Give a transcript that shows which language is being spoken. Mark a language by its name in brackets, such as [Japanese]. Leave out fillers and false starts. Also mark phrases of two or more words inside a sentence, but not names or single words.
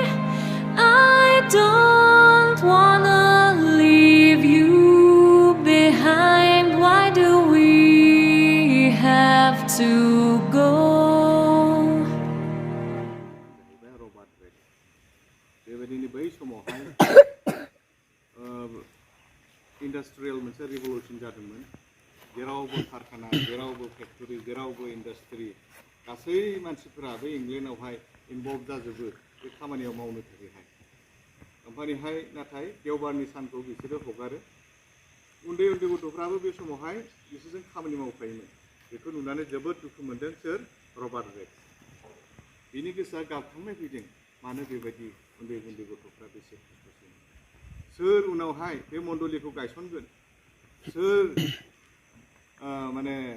[English] I don't wanna leave you behind. Why do we have to go? [Bodo] इंडस्ट्रियल मोनसे रिभलुसन जादोंमोन जेरावबो कारखाना जेरावबो फेक्टरि जेरावबो इंडस्ट्रि गासै मानसिफोरा बे इंलेन्डआवहाय इनभल्व जाजोबो बे खामानियाव मावनो थाखायहाय ओमफ्रायहाय नाथाय देवबारनि सानखौ बिसोरो हगारो उन्दै उन्दै गथ'फ्राबो बे समावहाय बिसोरजों खामानि मावफायोमोन बेखौ नुनानै जोबोद दुखु मोनदों सोर रबार्ट रेक्स बिनि गोसोआ गाबखांनाय फैदों मानो बेबायदि उन्दै उन्दै गथ'फ्रा बेसे खस्थ'सै सोर उनावहाय बे मण्डलिखौ गायसनगोन सोर माने